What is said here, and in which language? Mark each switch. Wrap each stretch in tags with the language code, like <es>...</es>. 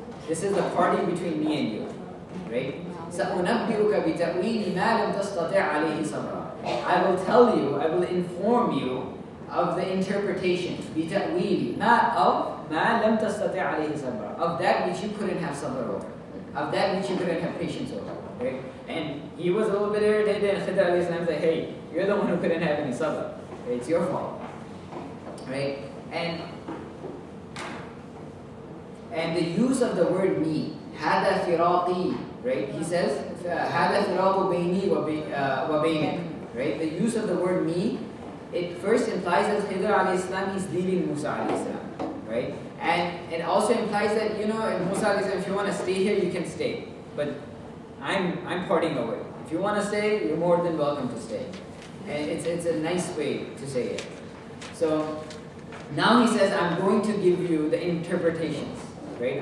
<en>This is the party between me and you, right?</en> <ar>سَأُنَبِّئُكَ بِتَأْوِيلِ مَا لَمْ تَسْتَطِعْ عَلَيْهِ صَبْرًا.</ar> <en>I will inform you of the interpretation,</en> <ar>بِتَأْوِيلِ مَا أَوْ مَا لَمْ تَسْتَطِعْ عَلَيْهِ صَبْرًا,</ar> <en>of that which you couldn't have sabr over, of that which you couldn't have patience over, right? And he was a little bit irritated, and Khidr alayhi salam said, hey, you're the one who couldn't have any sabr. It's your fault, right? And the use of the word me,</en> <ar>هذا فراقي,</ar> <en>right? He says,</en> <ar>هذا فراق بيني وبينك,</ar> <en>right? The use of the word me, it first implies that Khidr alayhi salam is leaving Musa alayhi salam, right? And it also implies that, Musa alayhi salam, if you want to stay here, you can stay. But I'm parting away. If you want to stay, you're more than welcome to stay. And it's a nice way to say it. So now he says, I'm going to give you the interpretations, right?</en>